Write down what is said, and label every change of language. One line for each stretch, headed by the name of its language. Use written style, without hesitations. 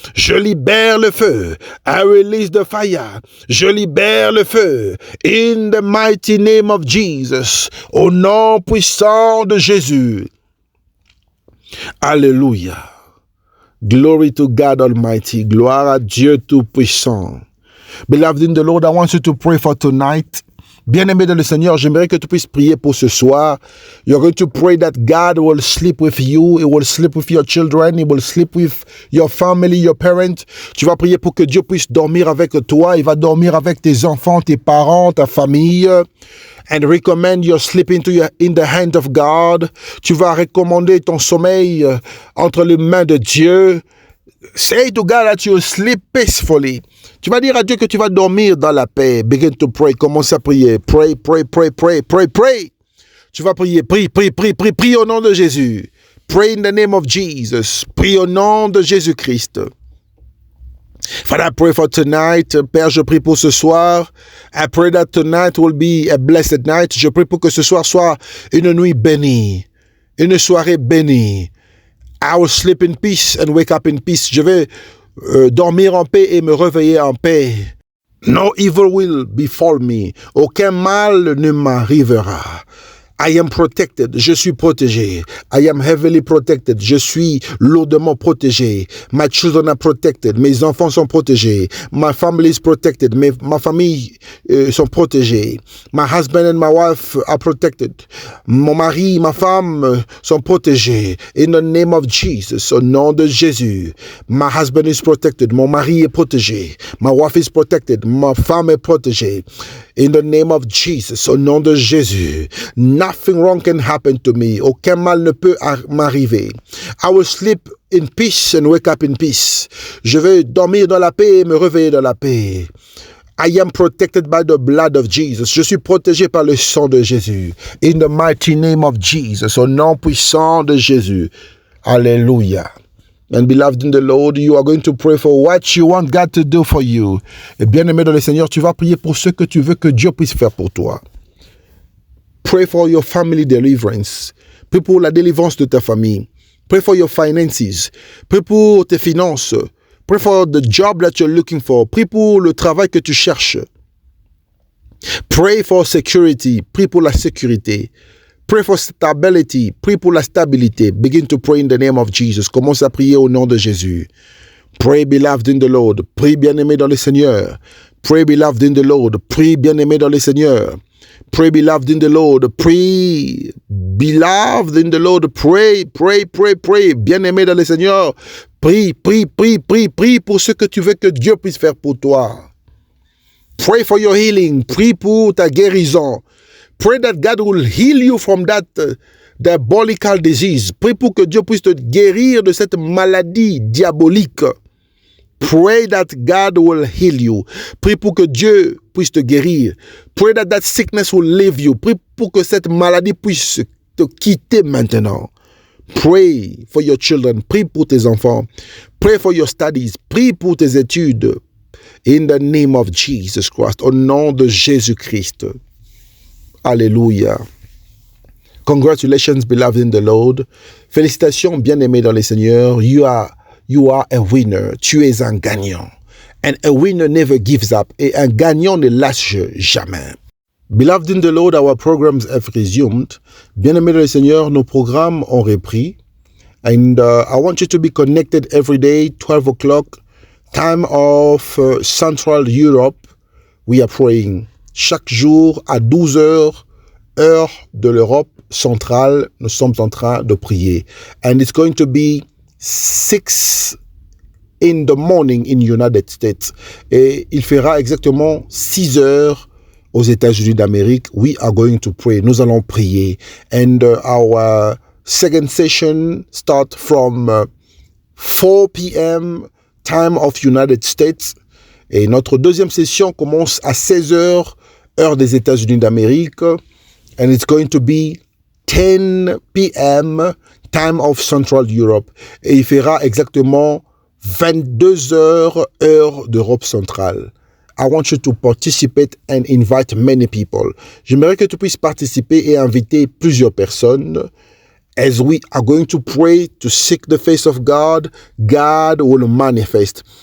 French: Je libère le feu.
English: I release the fire.
French: Je libère le feu.
English: In the mighty name of Jesus.
French: Au nom puissant de Jésus. Alléluia.
English: Glory to God Almighty.
French: Gloire à Dieu Tout-Puissant.
English: Beloved in the Lord, I want you to pray for tonight.
French: Bien-aimé dans le Seigneur, j'aimerais que tu puisses prier pour ce soir.
English: You're going to pray that God will sleep with you. He will sleep with your children. He will sleep with your family, your parents.
French: Tu vas prier pour que Dieu puisse dormir avec toi. Il va dormir avec tes enfants, tes parents, ta famille.
English: And recommend your sleep in the hand of God.
French: Tu vas recommander ton sommeil entre les mains de Dieu.
English: Say to God that you sleep peacefully.
French: Tu vas dire à Dieu que tu vas dormir dans la paix.
English: Begin to pray.
French: Commence à prier.
English: Pray, pray, pray, pray, pray, pray.
French: Tu vas prier. Prie, prie, prie, prie, prie au nom de Jésus.
English: Pray in the name of Jesus.
French: Prie au nom de Jésus-Christ.
English: Father, I pray for tonight.
French: Père, je prie pour ce soir.
English: I pray that tonight will be a blessed night.
French: Je prie pour que ce soir soit une nuit bénie. Une soirée bénie.
English: I will sleep in peace and wake up in peace.
French: Je vais dormir en paix et me réveiller en paix.
English: No evil will befall me.
French: Aucun mal ne m'arrivera.
English: I am protected.
French: Je suis protégé.
English: I am heavily protected.
French: Je suis lourdement protégé.
English: My children are protected.
French: Mes enfants sont protégés.
English: My family is protected.
French: Ma famille sont protégés.
English: My husband and my wife are protected.
French: Mon mari, ma femme sont protégés.
English: In the name of Jesus,
French: au nom de Jésus.
English: My husband is protected.
French: Mon mari est protégé.
English: My wife is protected.
French: Ma femme est protégée.
English: In the name of Jesus,
French: au nom de Jésus,
English: nothing wrong can happen to me.
French: Aucun mal ne peut m'arriver.
English: I will sleep in peace and wake up in peace.
French: Je vais dormir dans la paix et me réveiller dans la paix.
English: I am protected by the blood of Jesus.
French: Je suis protégé par le sang de Jésus.
English: In the mighty name of Jesus,
French: au nom puissant de Jésus. Alléluia.
English: And beloved in the Lord, you are going to pray for what you want God to do for you.
French: Et bien-aimé dans le Seigneur, tu vas prier pour ce que tu veux que Dieu puisse faire pour toi.
English: Pray for your family deliverance.
French: Prie pour la délivrance de ta famille.
English: Pray for your finances.
French: Prie pour tes finances.
English: Pray for the job that you're looking for.
French: Prie pour le travail que tu cherches.
English: Pray for security.
French: Prie pour la sécurité.
English: Pray for stability.
French: Prie pour la stabilité.
English: Begin to pray in the name of Jesus.
French: Commence à prier au nom de Jésus.
English: Pray, beloved in the Lord.
French: Prie, bien-aimé dans le Seigneur.
English: Pray, beloved in the Lord.
French: Prie, bien-aimé dans le Seigneur.
English: Pray, beloved in the Lord. Pray, beloved in the Lord. Pray, pray, pray, pray.
French: Bien-aimé dans le Seigneur. Prie, prie, prie, prie, prie pour ce que tu veux que Dieu puisse faire pour toi.
English: Pray for your healing.
French: Prie pour ta guérison.
English: Pray that God will heal you from that diabolical disease.
French: Prie pour que Dieu puisse te guérir de cette maladie diabolique.
English: Pray that God will heal you.
French: Prie pour que Dieu puisse te guérir.
English: Pray that that sickness will leave you.
French: Prie pour que cette maladie puisse te quitter maintenant.
English: Pray for your children.
French: Prie pour tes enfants.
English: Pray for your studies.
French: Prie pour tes études.
English: In the name of Jesus Christ.
French: Au nom de Jésus-Christ.
English: Alléluia. Congratulations, beloved in the Lord.
French: Félicitations, bien-aimés dans le Seigneur.
English: You are a winner.
French: Tu es un gagnant.
English: And a winner never gives up.
French: Et un gagnant ne lâche jamais.
English: Beloved in the Lord, our programs have resumed.
French: Bien-aimés dans le Seigneur, nos programmes ont repris.
English: And I want you to be connected every day, 12 o'clock, time of Central Europe. We are praying.
French: Chaque jour à 12 heures, heure de l'Europe centrale, nous sommes en train de prier.
English: And it's going to be 6 in the morning in United States.
French: Et il fera exactement 6 heures aux États-Unis d'Amérique.
English: We are going to pray.
French: Nous allons prier.
English: And our second session start from 4 p.m. time of United States.
French: Et notre deuxième session commence à 16 heures, heure des États-Unis d'Amérique.
English: And it's going to be 10 p.m. time of Central Europe.
French: Et il fera exactement 22 heures, heure d'Europe centrale.
English: I want you to participate and invite many people.
French: J'aimerais que tu puisses participer et inviter plusieurs personnes.
English: As we are going to pray to seek the face of God, God will manifest.